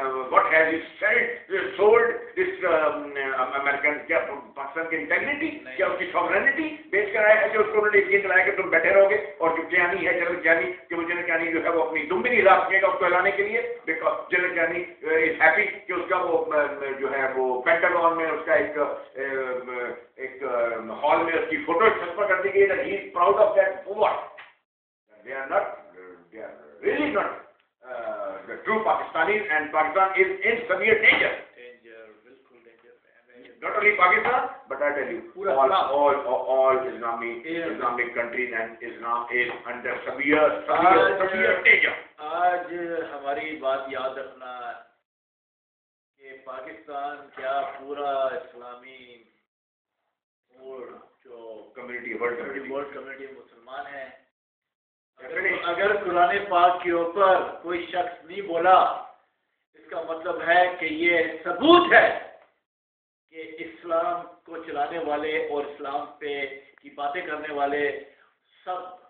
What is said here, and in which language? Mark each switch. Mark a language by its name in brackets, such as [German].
[English] what has sold this American, [Urdu] کیا پاکستان کی integrity, کیا اس کی سوورینٹی بیچ کر آیا ہے، جو اس کو انہوں نے یقین دلایا کہ تم بیٹھے رہو گے، اور جو کیانی ہے جنرل کیانی، کہ وہ جنرل کیانی جو ہے وہ اپنی دم بھی نہیں ہلا سکے گا اس کو ہلانے کے لیے، [English] because general Kayani is happy [Urdu] کہ اس کا وہ جو ہے وہ پینٹاگون میں اس کا ایک ہال میں اس کی فوٹو چھپا کر دی گئی ہے، [English] He is proud of that. For what? they are really not the true Pakistanis, and Pakistan is in severe danger. [Urdu] بالکل danger. [English] Not only Pakistan, but I tell you, all Islamic countries and Islam is under severe danger. [Urdu] آج ہماری بات یاد رکھنا کہ پاکستان کیا پورا اسلامی اور جو کمیونٹی ورلڈ کمیونٹی مسلمان ہیں، اگر قرآن پاک کے اوپر کوئی شخص نہیں بولا، اس کا مطلب ہے کہ یہ ثبوت ہے کہ اسلام کو چلانے والے اور اسلام پہ کی باتیں کرنے والے سب